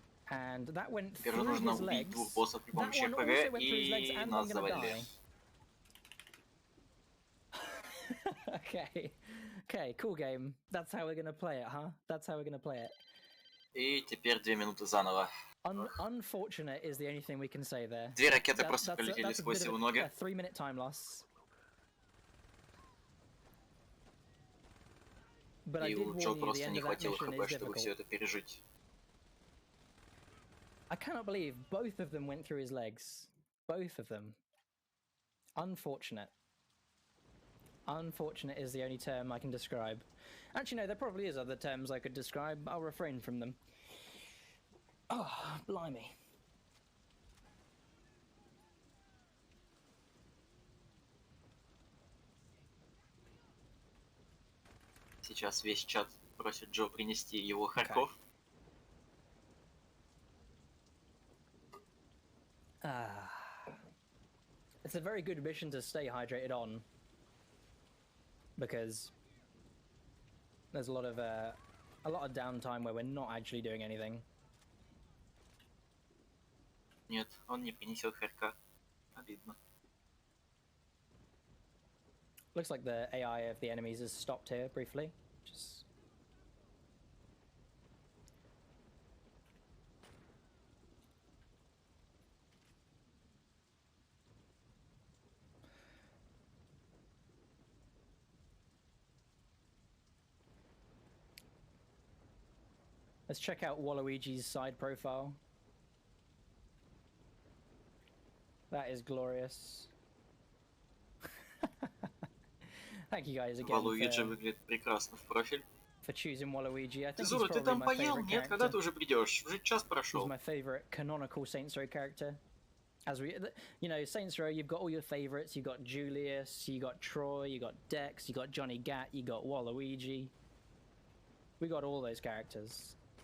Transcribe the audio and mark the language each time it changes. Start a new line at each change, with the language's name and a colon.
English: And that went through his legs. That one also went through his legs, and I'm gonna die. Okay, cool game. That's how we're gonna play it, huh? That's how we're gonna play it.
Russian: И теперь 2 минуты заново.
English: Unfortunate is the only thing we can say there.
Russian: 2 ракеты просто пролетели сквозь его ноги.
English: 3-minute time loss.
Russian: И у Джо просто не хватило хп, чтобы все это пережить.
English: I cannot believe both of them went through his legs. Both of them. Unfortunate. Unfortunate is the only term I can describe. Actually, no, there probably is other terms I could describe. I'll refrain from them. Oh, blimey.
Russian: Сейчас весь чат просит Джо принести его Харьков.
English: It's a very good mission to stay hydrated on, because there's a lot of downtime where we're not actually doing anything.
Russian: Нет, он не принесет Харька. Обидно.
English: Looks like the AI of the enemies has stopped here briefly. Just let's check out Waluigi's side profile. That is glorious. Thank you guys again
Russian: Waluigi выглядит прекрасно в профиль.
English: For choosing Waluigi. I think
Russian: Зура, ты там поел? Нет, когда ты уже придешь? Уже час прошел.
English: He's my favorite canonical Saints Row character. As we, you know, Saints Row, you've got all your favorites. You got Julius, you got Troy, you got Dex, you got Johnny Gat, you got Waluigi. We got all those characters.